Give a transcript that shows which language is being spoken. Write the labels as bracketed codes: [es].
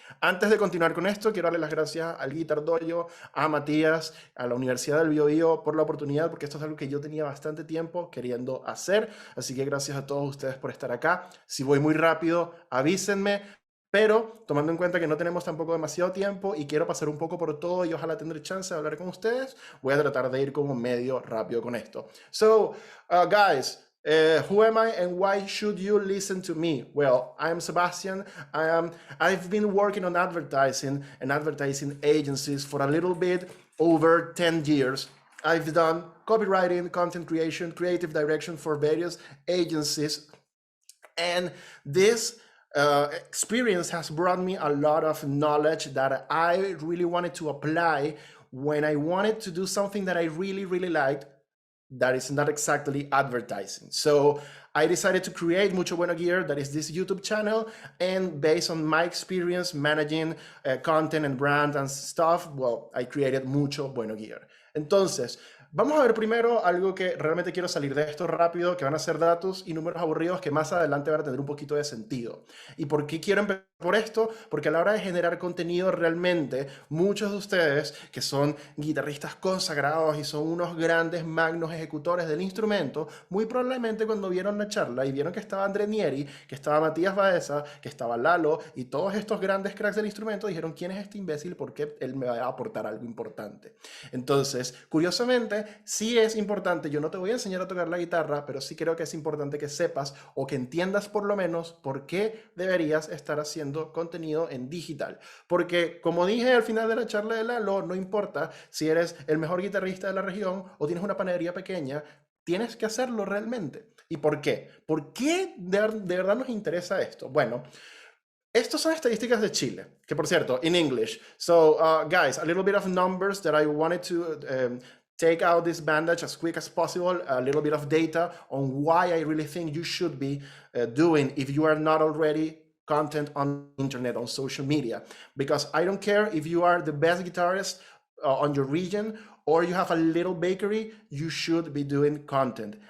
[es] Antes de continuar con esto, quiero darle las gracias al Guitar DOJO, a Matías, a la Universidad del Biobío por la oportunidad, porque esto es algo que yo tenía bastante tiempo queriendo hacer, así que gracias a todos ustedes por estar acá. Si voy muy rápido, avísenme. Pero tomando en cuenta que no tenemos tampoco demasiado tiempo y quiero pasar un poco por todo y ojalá tendré chance de hablar con ustedes, voy a tratar de ir como medio rápido con esto. [en] So, guys, who am I and why should you listen to me? Well, I'm Sebastian. I've been working on advertising and advertising agencies for a little bit over 10 years. I've done copywriting, content creation, creative direction for various agencies. And this experience has brought me a lot of knowledge that I really wanted to apply when I wanted to do something that I really liked that is not exactly advertising. So I decided to create Mucho Bueno Gear, that is this YouTube channel, and based on my experience managing content and brand and stuff, well, I created Mucho Bueno Gear. [es] Entonces, vamos a ver primero algo que realmente quiero salir de esto rápido, que van a ser datos y números aburridos que más adelante van a tener un poquito de sentido. ¿Y por qué quiero empezar por esto? Porque a la hora de generar contenido realmente, muchos de ustedes que son guitarristas consagrados y son unos grandes magnos ejecutores del instrumento, muy probablemente cuando vieron la charla y vieron que estaba André Nieri, que estaba Matías Baeza, que estaba Lalo y todos estos grandes cracks del instrumento, dijeron, ¿quién es este imbécil? Porque él me va a aportar algo importante. Entonces, curiosamente, sí es importante, yo no te voy a enseñar a tocar la guitarra, pero sí creo que es importante que sepas o que entiendas por lo menos por qué deberías estar haciendo contenido en digital. Porque, como dije al final de la charla de Lalo, no importa si eres el mejor guitarrista de la región o tienes una panadería pequeña, tienes que hacerlo realmente. ¿Y por qué? ¿Por qué de verdad nos interesa esto? Bueno, estos son estadísticas de Chile, que por cierto, in English. [en] So, guys, a little bit of numbers that I wanted to take out this bandage as quick as possible, a little bit of data on why I really think you should be doing if you are not already content on internet, on social media. Because I don't care if you are the best guitarist on your region or you have a little bakery, you should be doing content.